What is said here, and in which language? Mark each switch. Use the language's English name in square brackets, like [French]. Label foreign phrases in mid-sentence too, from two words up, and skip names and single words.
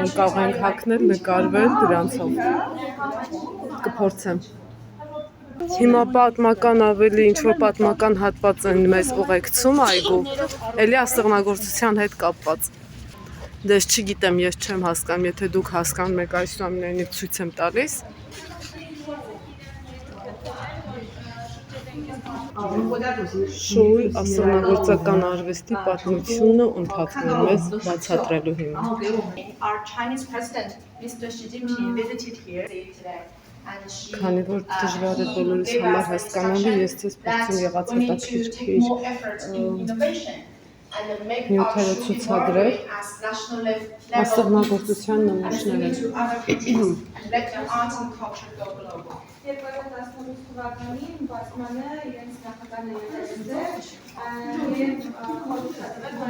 [Armenian] որ կարող ենք հագնել, նկարվել դրանցով։ Կփորձեմ։ Հիմա պատմական ավելի ինչ-որ պատմական հատված են մեզ ուղեկցում այգու, էլի ասեղնագործության հետ կապված։ Դες չգիտեմ, ես չեմ հասկանում, եթե դուք հասկանում եք այսուամենայնիվ ցույց եմ տալիս։ Շոուի ասեղնագործական արվեստի պատմությունը ընթացքում է մեզ բացատրելու հիմա։ [English] Our Chinese president, Mr. Xi Jinping, visited here today. [Armenian] Քանի որ դժվար է բոլորիս համար հասկանալի, ես ցույց փորձում եղած հետաքրքիր նյութերը ցուցադրել ասեղնագործության նմուշները։ 2018 թվականին բացմանը իրենց նախագահը եղել